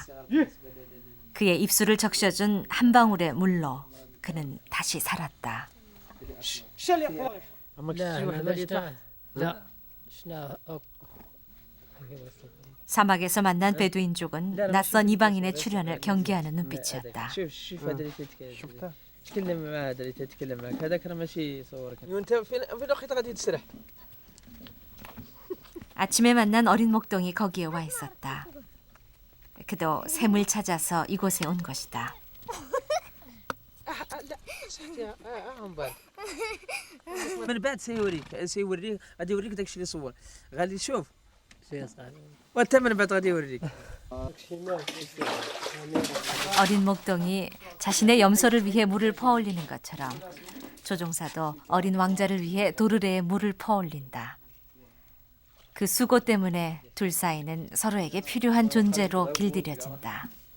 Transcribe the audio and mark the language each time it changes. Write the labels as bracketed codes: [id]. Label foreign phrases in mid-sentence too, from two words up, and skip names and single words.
[ko] 그의 입술을 적셔준 한 방울의 물로 그는 다시 살았다. 사막에서 만난 베두인족은 낯선 이방인의 출현을 경계하는 눈빛이었다. [ar] تكلم مع هذا اللي تتكلم معك هذاك راه ماشي صورك وانت فين الوقيته غادي تسرح [ko] 아침에 만난 어린 목동이 거기에 와 있었다. 그도 샘을 찾아서 이곳에 온 것이다. [ar] من بعد سيوريك غادي يوريك داكشي اللي صور غادي تشوف وانت من بعد غادي يوريك [ko] 어린 목동이 자신의 염소를 위해 물을 퍼올리는 것처럼 조종사도 어린 왕자를 위해 도르래에 물을 퍼올린다. 그 수고 때문에 둘 사이는 서로에게 필요한 존재로 길들여진다.